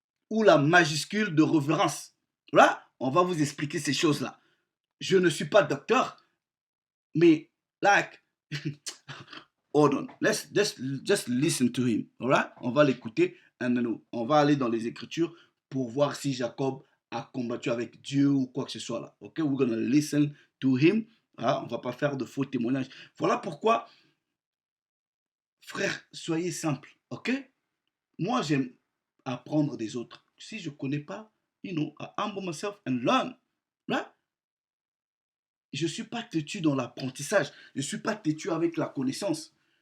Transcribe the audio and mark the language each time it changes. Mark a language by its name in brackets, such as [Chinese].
[French] Ou la majuscule de révérence. Là, on va vous expliquer ces choses-là. Je ne suis pas docteur, mais [English] like, hold on, let's just listen to him, alright? [French] On va l'écouter, on va aller dans les Écritures pour voir si Jacob a combattu avec Dieu ou quoi que ce soit là. [English] Ok, we're gonna listen to him. [French] Ah, on va pas faire de faux témoignages. Voilà pourquoi, frère, soyez simple, ok? Moi, j'aime apprendre des autres. Si je ne connais pas, [English] you know, I humble myself and learn. Right? [French] Je ne suis pas têtu dans l'apprentissage. Je ne suis pas têtu avec la connaissance.